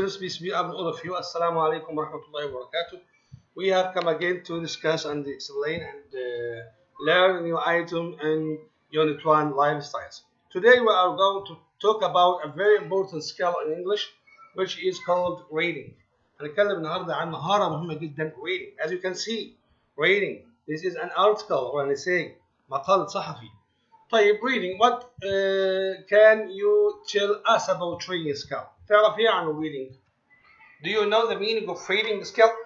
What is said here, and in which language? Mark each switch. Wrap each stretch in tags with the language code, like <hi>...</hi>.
<en>Grace, peace be upon all of you.</en> <ar>Assalamu alaikum wa rahmatullahi wa barakatuh.</ar> <en>We have come again to discuss and explain and learn a new item in Unit 1 Lifestyles. Today we are going to talk about a very important skill in English which is called reading.</en> <ar>هنتكلم النهارده عن مهارة مهمة جدا reading.</ar> <en>As you can see, reading. This is an article or an essay,</en> <ar>مقال صحفي. طيب</ar> <en>reading, what can you tell us about reading skill?</en> <ar>تعرف ايه عن</ar> <en>reading؟ Do you know the meaning of reading skill?</en>